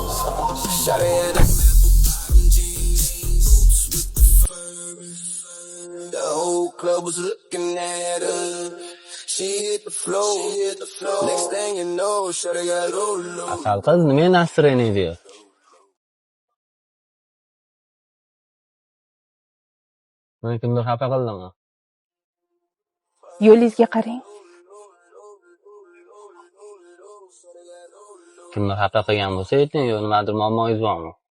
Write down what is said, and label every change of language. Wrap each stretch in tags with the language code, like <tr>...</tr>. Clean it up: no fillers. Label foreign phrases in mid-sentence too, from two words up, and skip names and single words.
<en>Shot had the bottom jeans, boots with the fur. The whole club was looking at her. She hit the floor. Next thing you know, shawty got low.</en> <uz>Asal qiz nima настроение diyor? Men kimdir xafa qildimmi? Yo'lingizga qarang. Kimdir xafa qilgan bo'lsa ayting, yo nimadir muammoyingiz bormi?</uz>